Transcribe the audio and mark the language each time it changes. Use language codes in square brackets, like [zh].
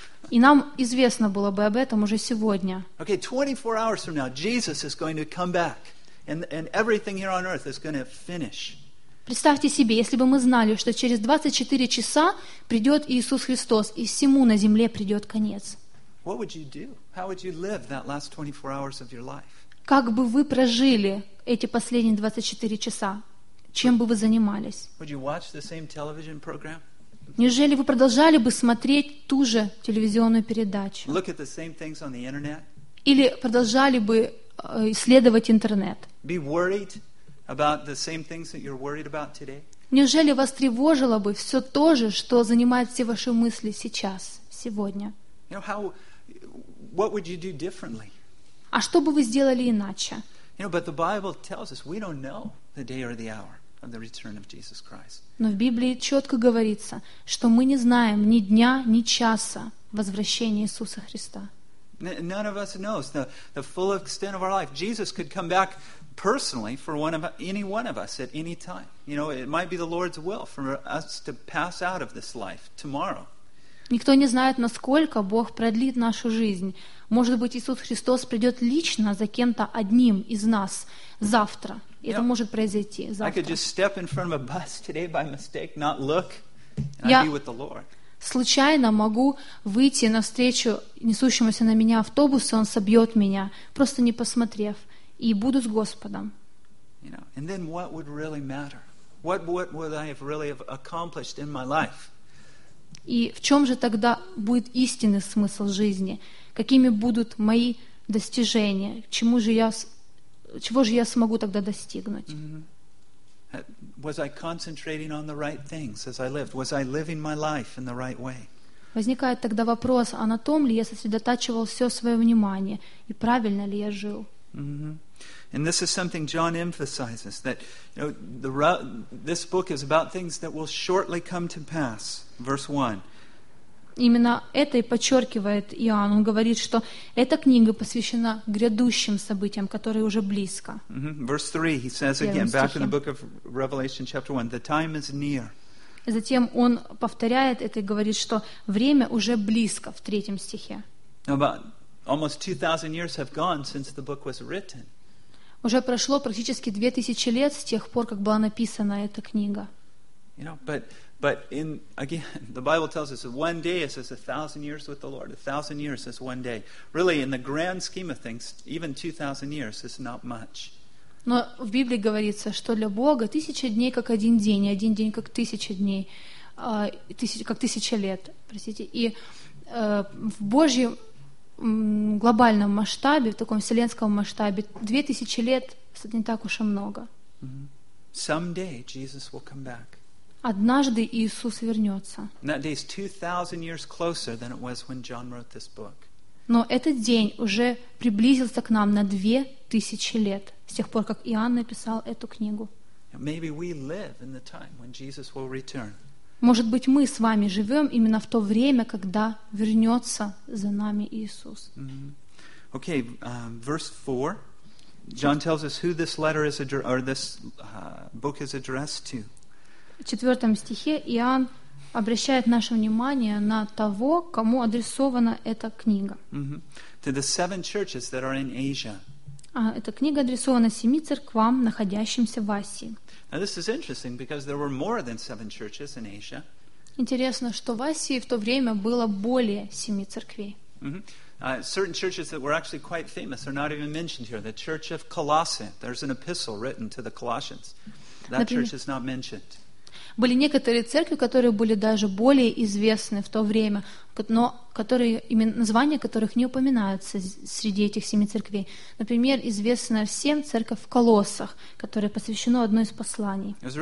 [ru] и нам известно было бы об этом уже сегодня, [en] okay, 24 hours from now, Jesus is going to come back, and everything here on earth is going to finish. [ru] Представьте себе, если бы мы знали, что через 24 часа придет Иисус Христос, и всему на земле придет конец. [en] What would you do? How would you live that last 24 hours of your life? [ru] Как бы вы прожили эти последние 24 часа? Чем бы вы занимались? [en] Would you watch the same television program? [ru] Неужели вы продолжали бы смотреть ту же телевизионную передачу? [en] Look at the same things on the internet? [ru] Или продолжали бы исследовать интернет? [en] Be worried about the same things that you're worried about today? [ru] Неужели вас тревожило бы все то же, что занимает все ваши мысли сейчас, сегодня? [en] You know, how, what would you do differently? [ru] А что бы вы сделали иначе? [en] You know, but the Bible tells us we don't know the day or the hour of the return of Jesus Christ. [ru] Но в Библии четко говорится, что мы не знаем ни дня, ни часа возвращения Иисуса Христа. [en] None of us knows the full extent of our life. Jesus could come back personally for any one of us at any time. You know, it might be the Lord's will for us to pass out of this life tomorrow. [ru] Никто не знает, насколько Бог продлит нашу жизнь. Может быть, Иисус Христос придет лично за кем-то одним из нас завтра. Это you know, может произойти завтра. [en] I could just step in front of a bus today by mistake, not look, and I'd be with the Lord. [ru] Случайно могу выйти навстречу несущемуся на меня автобусу, он собьет меня, просто не посмотрев, и буду с Господом. [en] You know, and then what would really matter? What would I have really accomplished in my life? [ru] И в чем же тогда будет истинный смысл жизни? Какими будут мои достижение, чему же я, чего же я смогу тогда достигнуть? Mm-hmm. [en] Was I concentrating on the right things as I lived? Was I living my life in the right way? [ru] Возникает тогда вопрос, а на том ли я сосредотачивал все свое внимание и правильно ли я жил? Mm-hmm. [en] And this is something John emphasizes, that you know, this book is about things that will shortly come to pass. Verse 1. [ru] Именно это и подчеркивает Иоанн. Он говорит, что эта книга посвящена грядущим событиям, которые уже близко. Mm-hmm. [en] Verse 3, he says again, back in the book of Revelation, chapter 1, the time is near. [ru] Затем он повторяет это и говорит, что время уже близко, в третьем стихе. [en] About almost 2,000 years have gone since the book was written. [ru] Уже прошло практически 2,000 лет с тех пор, как была написана эта книга. [en] You know, but in again, the Bible tells us that one day is as 1,000 years with the Lord. 1,000 years is one day. Really, in the grand scheme of things, even 2,000 years is not much. [ru] Но в Библии говорится, что для Бога 1,000 дней как один день, и один день как 1,000 дней, как 1,000 лет. Простите. И в Божьем глобальном масштабе, в таком вселенском масштабе, 2,000 лет не так уж и много. [en] Mm-hmm. Someday Jesus will come back. [ru] Однажды Иисус вернется. [en] That day is 2,000 years closer than it was when John wrote this book. [ru] Но этот день уже приблизился к нам на 2,000 лет с тех пор, как Иоанн написал эту книгу. [en] Maybe we live in the time when Jesus will return. [ru] Может быть, мы с вами живем именно в то время, когда вернется за нами Иисус. [en] Mm-hmm. Okay, verse 4. John tells us who this letter is or this book is addressed to. [ru] В 4 стихе Иоанн обращает наше внимание на того, кому адресована эта книга. Mm-hmm. [en] To the seven churches that are in Asia. [ru] Эта книга адресована 7 церквам, находящимся в Азии. [en] Now this is interesting because there were more than 7 churches in Asia. [ru] Интересно, что в Азии в то время было более 7 церквей. Mm-hmm. [en] Certain churches that were actually quite famous are not even mentioned here. The church of Colossae, there's an epistle written to the Colossians. That church is not mentioned. [ru] Были некоторые церкви, которые были даже более известны в то время, но которые, имена, названия которых не упоминаются среди этих 7 церквей. Например, известна всем церковь в Колоссах, которая посвящена одной из посланий.